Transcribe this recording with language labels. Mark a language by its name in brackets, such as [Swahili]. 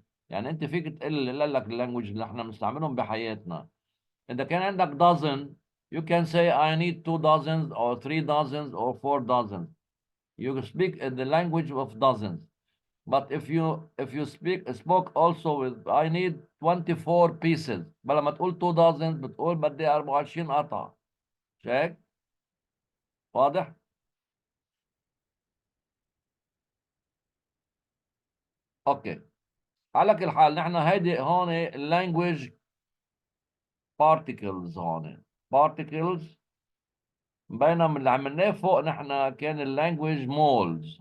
[Arabic] يعني أنت فيك تقول لك اللانجوج اللي احنا بنستعملهم بحياتنا. إذا كان عندك [English] dozen, you can say I need 2 dozens or 3 dozens or 4 dozens. You speak in the language of dozens. But if you spoke also with I need 24 pieces. [Arabic] بلا ما تقول 2 dozens بتقول بدي 24 قطعة. شايف؟ واضح؟ اوكي. على كل حال نحن هيدي هون اللانجوج بارتيكلز، هون بارتيكلز، بينما اللي عملناه فوق نحن كان اللانجوج مولز.